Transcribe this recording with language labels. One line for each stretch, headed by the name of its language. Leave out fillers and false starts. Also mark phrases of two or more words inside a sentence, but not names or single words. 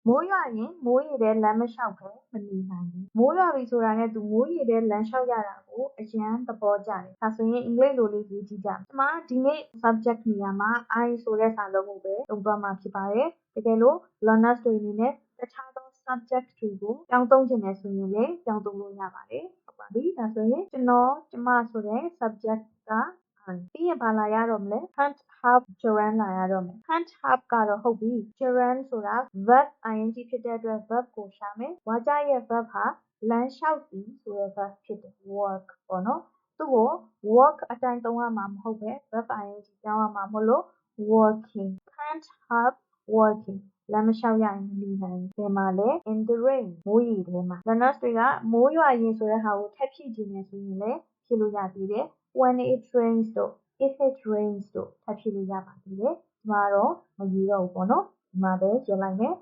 Burmese: မိုးရွာရင်မိုးရေထဲလမ်းမလျှောက်ဘဲမနေနိုင်ဘူးမိုးရွာပြီဆိုတာနဲ့သူမိုးရေထဲလမ်းလျှောက်ရတာကိုအရန်သဘောကျတယ်ဒါဆိုရင်အင်္ဂလိပ်လိုလေးရေးကြည့်ကြမယ်ဒီမှာဒီနေ့ subject နေရာမှာ I ဆိုတဲ့ စာလုံးကိုပဲသုံးသွားမှာဖြစ်ပါတယ်တကယ်လို့ learners တွေအနေနဲ့တခြားသော subject တွေကိုပြောင်းသုံးချင်တယ်ဆိုရင်လည်းပြောင်းသုံးလို့ရပါတယ်ဟုတ်ပါပြီဒါဆိုရင်ကျွန်တော်ကျ မဆိုတဲ့ subject ကပြီးရင်ဘာလာရတော့မလဲ
English: can't have gerund
Burmese: လာရတော့မယ်
English: can't have
Burmese: ကတော့ဟုတ်ပြီ gerund ဆိုတာ
English: verb ing
Burmese: ဖြစ်တဲ့အတွက် verb ကိုရှာမယ်ဝါကြရဲ့ verb ဟာလမ်းလျှောက်သည်ဆိုတဲ့ verb ဖြစ်တယ် work ပေါ့နော်သူ့ကို work အတိုင်းသုံးရမှာမဟုတ်ပဲ
English: verb ing
Burmese: ပြောင်းရမှာမို့လို့
English: working can't have working
Burmese: လမ်းမလျှောက်ရရင်မနေနိုင်ဘူးဘယ်မှာလဲ
English: in the rain
Burmese: မိုးရေထဲမှာ learners တွေကမိုးရွာရင်ဆိုတဲ့ဟာကိုထပ်ဖြည့်ခြင်းနဲ့ဆိုရင်လည်းဖြည့်လို့ရသေးတယ်
English: when it rains
Burmese: တို့
English: if it rains
Burmese: တို့ထပ်ဖြည့်လို့ရပါသေးတယ်ဒီမှာတော့မယူတော့ဘူးပေါ့နော်ဒီမှာပဲရေးလိုက်မယ်